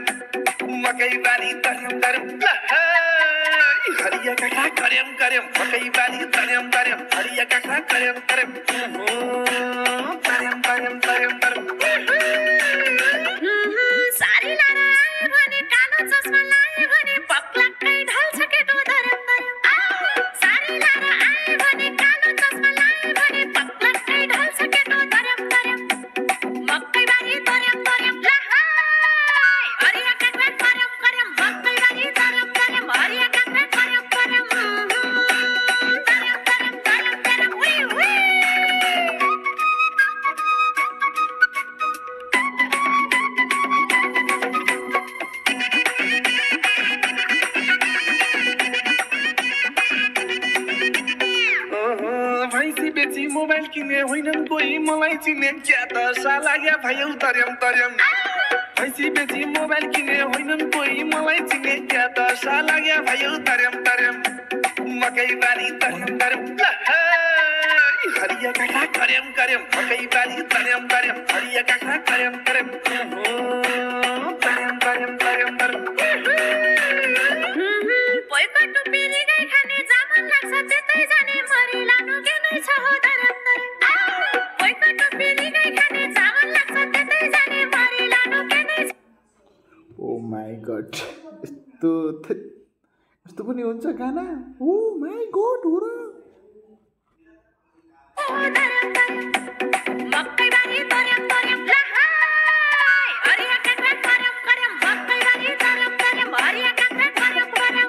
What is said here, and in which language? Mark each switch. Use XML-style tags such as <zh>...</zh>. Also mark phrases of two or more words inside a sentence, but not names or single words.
<ne>मकई बारी तरम तरम हरिया काका करम करम। मकई बारी तरम तरम हरिया काका करम करम। तरम तरम तरम तरम। सारी लारा आए भने कालो चस्मा लाए भने पक्लक्कै ढल्छ केटो धरम धरम। सारी लारा आए भने कालो चस्मा लाए भने पक्लक्कै ढल्छ केटो धरम धरम। मकै बारी धरम धरम लहाई हरिया काका करम करम। मकै बारी धरम धरम हरिया काका करम करम। धरम धरम धरम धरम उई उई। भैँसी बेची मोबाइल किने होइनन् कोही मलाई चिने क्या दशा लाग्या भयो तरम तरम। भैँसी बेची मोबाइल किने होइनन् कोही मलाई चिने क्या दशा लाग्या भयो तरम तरम। मकै बारी तरम तरम हरिया काका करम करम। मकै बारी तरम तरम हरिया काका करम करम। तरम तरम तरम तरम। पोइको टुप्पीरी गाई खाने जामन लाग्छ त्यतै जाने मरि लानु के नै छ हो धरम धरम। पोइको टुप्पीरी गाई खाने जामन लाग्छ त्यतै जाने मरि लानु के नै छ।</ne> <en>oh my god,</en> <ne>यस्तो पनि हुन्छ गाना?</ne> <en>oh my god</en> <ne>हो र। धरम धरम मकै बारी धरम धरम लहाई हरिया काका करम करम। मकै बारी धरम धरम हरिया काका करम करम।</ne>